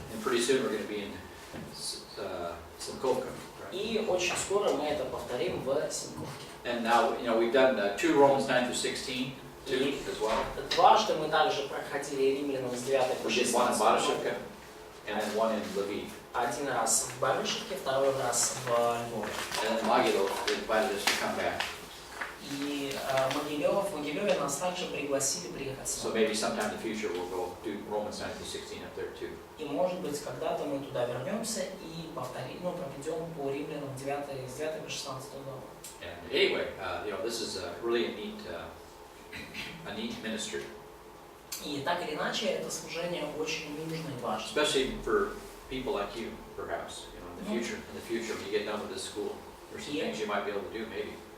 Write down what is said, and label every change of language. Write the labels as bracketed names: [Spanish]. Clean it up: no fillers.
[English] And pretty soon we're going to be in Simkovka. [Russian] И очень скоро мы это повторим в Симковке. [English] And now, we've done 2 Romans 9 through 16 too, as well. [Russian] Дважды мы также проходили римлянам с 9 по [English] We did one in [Russian] 16. [English] Barashivka and then one in Lviv. [Russian] Один раз в Барышевке, второй раз в Львове. [English] And then Magilo invited us to come back. [Russian] И в Могилеве нас также пригласили приехать с [English] So [Russian] нами. [English] maybe sometime in the future we'll go do Romans 9 through 16 up there too. [Russian] И может быть когда-то мы туда вернемся и проведем по римлянам с 9 по 16 главу. [English] And anyway, this is really a neat ministry, [Russian] И так или иначе, это служение очень нужно и важно. [English] especially for people like you, perhaps, in the future. In the future, when you get done with this school, there's some things you might be able to do, maybe.